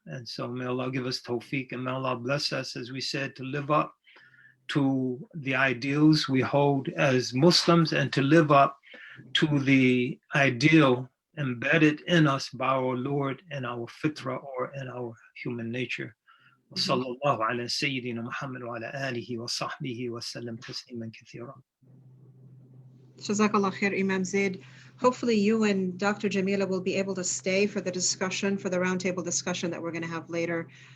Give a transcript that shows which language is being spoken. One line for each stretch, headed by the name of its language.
English: And so may Allah give us tawfiq, and may Allah bless us, as we said, to live up to the ideals we hold as Muslims, and to live up to the ideal embedded in us by our Lord and our fitra, or in our human nature.
Arabic: وصلى الله على سيدنا محمد وعلى آله وصحبه وسلم تسليما كثيرا.
English: Jazakallah khair, Imam Zaid. Hopefully you and Dr. Jamila will be able to stay for the discussion, for the roundtable discussion that we're going to have later.